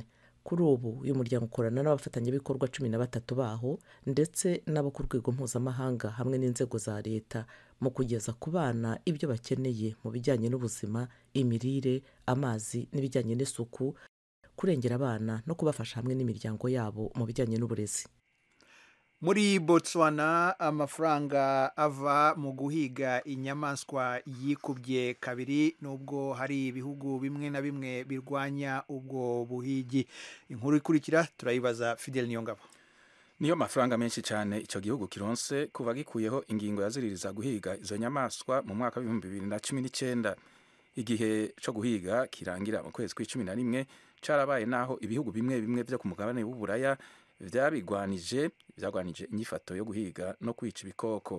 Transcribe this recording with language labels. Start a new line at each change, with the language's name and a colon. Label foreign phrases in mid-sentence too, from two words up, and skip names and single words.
Kinyarwanda: Kuri ubu uyu muryango ukorana n'abafatanyabikorwa 13 baho ndetse n'abo ku rwego mpuzamahanga hamwe n'inzego za leta mu kugeza ku bana ibyo bakeneye mu bijyanye n'ubuzima, imirire, amazi n'ibijyanye n'isuku, kurengera abana no kubafasha hamwe n'imiryango yabo mu bijyanye n'uburezi. Muri Botswana amafaranga ava mu guhiga inyamaswa yikubye kabiri, nubwo hari ibihugu bimwe na bimwe birwanya ubwo buhigi. Inkuru ikurikira turayibaza Fidel Niyongabo.
Rundi: Niyo mafaranga menshi cyane icyo gihugu kironse kuva gikuyeho ingingo yaziririza guhiga izo nyamaswa mu mwaka wa 2019. Igihe cyo guhiga kirangira mu kwezi kwa 11 carabaye naho ibihugu bimwe bimwe byo ku mugabane w'Uburaya byarigwanije inyifato yo guhiga no kwica ibikoko.